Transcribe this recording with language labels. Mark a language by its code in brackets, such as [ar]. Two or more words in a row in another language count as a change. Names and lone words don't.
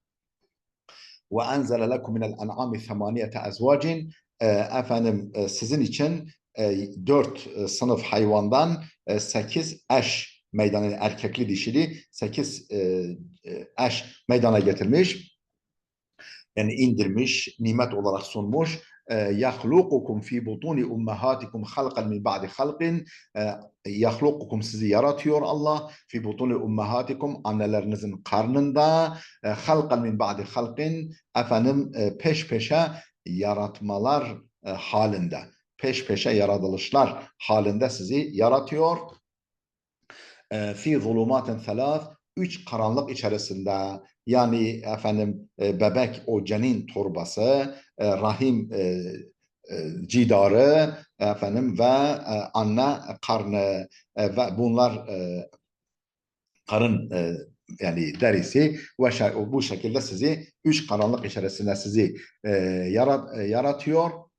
[ar] وأنزل لكم من الأنعام ثمانية أزواج. [tr] Efendim sizin için dört sınıf hayvandan sekiz eş meydana, erkekli dişili sekiz eş meydana getirmiş. Yani indirmiş, nimet olarak sunmuş. [ar] يَخْلُقُكُمْ فِي بُطُونِ اُمَّهَاتِكُمْ خَلْقًا مِنْ بَعْدِ خَلْقٍ. [tr] يَخْلُقُكُمْ sizi yaratıyor Allah. [ar] فِي بُطُونِ اُمَّهَاتِكُمْ [tr] annelerinizin karnında. [ar] خَلْقًا مِنْ بَعْدِ خَلْقٍ. [tr] Efendim peş peşe yaratmalar halinde. Peş peşe yaratılışlar halinde sizi yaratıyor. [ar] في ظلمات ثلاث, [tr] üç karanlık içerisinde, yani efendim bebek o cenin torbası, rahim cidarı, efendim ve anne karnı ve bunlar karın yani derisi ve bu şekilde sizi üç karanlık içerisinde sizi yaratıyor.